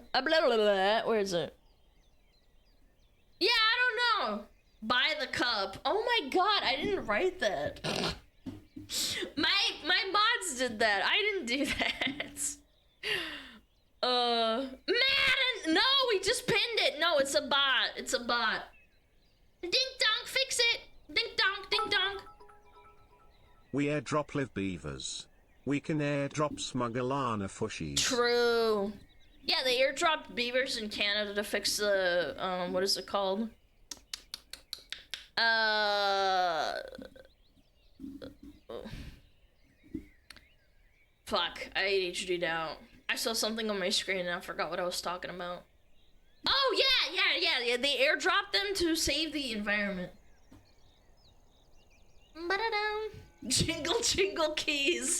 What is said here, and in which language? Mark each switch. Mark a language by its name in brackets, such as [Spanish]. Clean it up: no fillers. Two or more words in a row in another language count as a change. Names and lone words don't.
[English] Where is it? Yeah, I don't know. Buy the cup. Oh my god, I didn't write that. My mods did that. I didn't do that. Madden! No, we just pinned it. No, it's a bot. It's a bot. Ding dong, fix it. Ding dong, ding dong. We airdrop live beavers. We can airdrop SmugAlana fushies. True. Yeah, they airdropped beavers in Canada to fix the, what is it called? Fuck, I ADHD'd out. I saw something on my screen and I forgot what I was talking about. Oh, yeah. They airdropped them to save the environment. Ba-da-dum. Jingle, jingle keys.